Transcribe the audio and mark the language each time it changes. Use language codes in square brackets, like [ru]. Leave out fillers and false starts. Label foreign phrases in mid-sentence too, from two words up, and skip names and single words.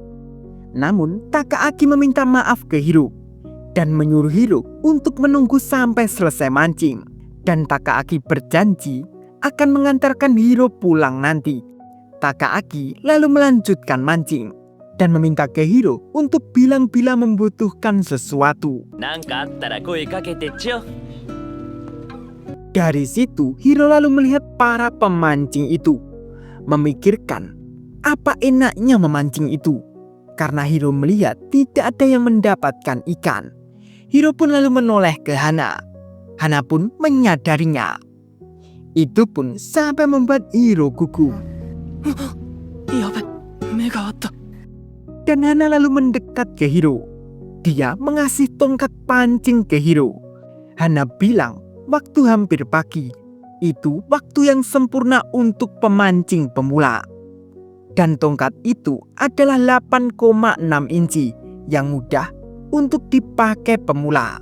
[id] Namun Takaaki meminta maaf ke Hiro dan menyuruh Hiro untuk menunggu sampai selesai mancing. Dan Takaaki berjanji akan mengantarkan Hiro pulang nanti. Takaaki lalu melanjutkan mancing dan meminta ke Hiro untuk bilang bila membutuhkan sesuatu. [ja] なんかあったら声かけてちよ。 [id] Dari situ Hiro lalu melihat para pemancing itu, memikirkan apa enaknya memancing itu. Karena Hiro melihat tidak ada yang mendapatkan ikan. Hiro pun lalu menoleh ke Hana. Hana pun menyadarinya. Itu pun sampai membuat Hiro gugup. [ja] やべ、目があった。 [id] Dan Hana lalu mendekat ke Hiro. Dia mengasih tongkat pancing ke Hiro. Hana bilang waktu hampir pagi. Itu waktu yang sempurna untuk pemancing pemula. Dan tongkat itu adalah 8,6 inci yang mudah untuk dipakai pemula.